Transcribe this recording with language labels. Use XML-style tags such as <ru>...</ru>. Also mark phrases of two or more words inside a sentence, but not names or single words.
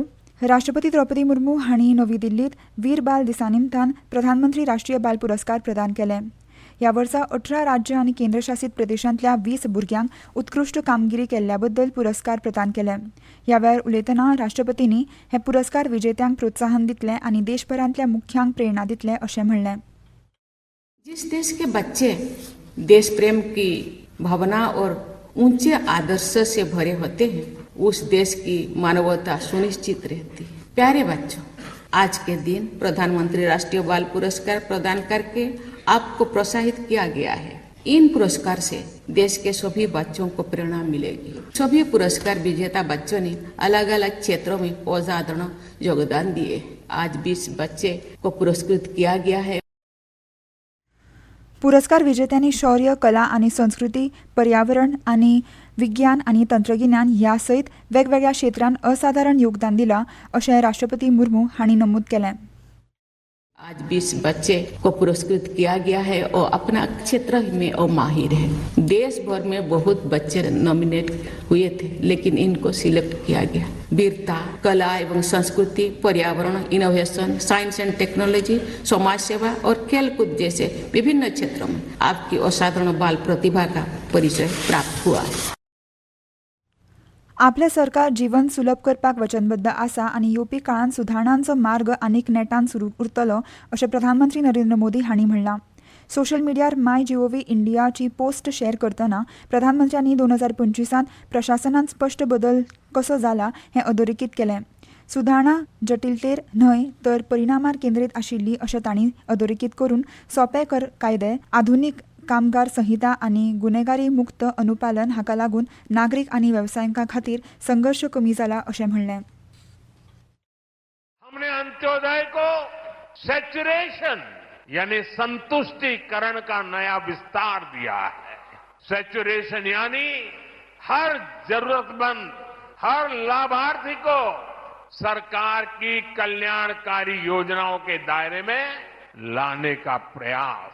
<kok>राष्ट्रपती द्रौपदी मुर्मू हांणी नवी दिल्लीत वीर बाल दिसा निमतान प्रधानमंत्री राष्ट्रीय बाल पुरस्कार प्रदान केले. ह्या वर्सा 18 राज्य आनी केंद्रशासीत प्रदेशांतल्या 20 भुरग्यांक उत्कृश्ट कामगिरी केल्ल्या बद्दल पुरस्कार प्रदान केले. ह्या वेळार उलयतना राष्ट्रपतींनी हे पुरस्कार विजेत्यांक प्रोत्साहन दितले आनी देशभरांतल्या मुख्यांक प्रेरणा दितले अशें म्हणलें.</kok> <hi>जिस देश के बच्चे देश प्रेम की भावना और ऊंचे आदर्श से भरे होते हैं, उस देश की मानवता सुनिश्चित रहती है. प्यारे बच्चों, आज के दिन प्रधानमंत्री राष्ट्रीय बाल पुरस्कार प्रदान करके आपको प्रोत्साहित किया गया है. इन पुरस्कार से देश के सभी बच्चों को प्रेरणा मिलेगी. सभी पुरस्कार विजेता बच्चों ने अलग अलग क्षेत्रों में असाधारण योगदान दिए. आज 20 बच्चे को पुरस्कृत किया गया है.</hi> <kok>पुरस्कार विजेत्यांनी शौर्य, कला आनी संस्कृती, पर्यावरण आनी विज्ञान आनी तंत्रगिन्यान ह्या सयत वेगवेगळ्या क्षेत्रांत असाधारण योगदान दिलां अशें राष्ट्रपती मुर्मू हांणी नमूद केलें.</kok> <hi>आज 20 बच्चे को पुरस्कृत किया गया है और अपना क्षेत्र में और माहिर है. देश भर में बहुत बच्चे नॉमिनेट हुए थे, लेकिन इनको सिलेक्ट किया गया. वीरता, कला एवं संस्कृति, पर्यावरण,</hi> <en>innovation, science and technology,</en> <hi>समाज सेवा और खेलकूद जैसे विभिन्न क्षेत्रों में आपकी असाधारण बाल प्रतिभा का परिचय प्राप्त हुआ है.</hi> <kok>आपले सरकार जीवन सुलभ करपाक वचनबद्ध आसा आनी येवपी काळांत सुदारणांचो मार्ग आनीक नेटान सुरू उरतलो अशें प्रधानमंत्री नरेंद्र मोदी हांणी म्हणलां. सोशल मिडियार MyGov इंडियाची</kok> <en>post share</en> <kok>करतना प्रधानमंत्र्यांनी 2025 प्रशासनांत स्पश्ट बदल कसो जाला हें अधोरेखीत केलें. सुदारणा जटिलतेर न्हय तर परिणामार केंद्रीत आशिल्ली अशें तांणी अधोरेखीत करून सोंपे कर कायदे, आधुनीक कामगार संहिता आनी गुन्हेगारी मुक्त अनुपालन हाका लागून नागरीक आनी वेवसायिकां खातीर संघर्ष कमी जाला अशें म्हणलें.</kok> <hi>हमने अंत्योदय को सैचुरेशन यानी संतुष्टिकरण का नया विस्तार दिया है. सैचुरेशन यानी हर जरूरतमंद, हर लाभार्थी को सरकार की कल्याणकारी योजनाओं के दायरे में लाने का प्रयास.</hi>